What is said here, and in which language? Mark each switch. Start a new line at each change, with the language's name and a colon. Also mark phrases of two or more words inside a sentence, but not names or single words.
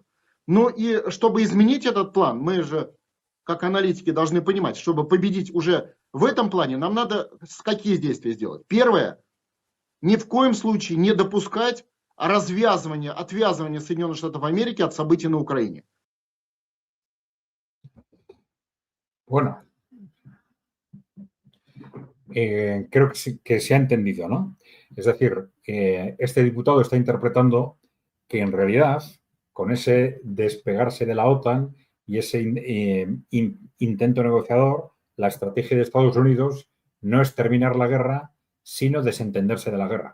Russian: Ну и чтобы изменить этот план, мы же, как аналитики, должны понимать, чтобы победить уже в этом плане, нам надо какие действия сделать? Первое, ни в коем случае не допускать отвязывания Соединенных Штатов Америки от событий на Украине.
Spanish: Bueno, creo que se ha entendido, ¿no? Es decir, este diputado está interpretando que en realidad, con ese despegarse de la OTAN y ese intento negociador, la estrategia de Estados Unidos no es terminar la guerra, sino desentenderse de la guerra.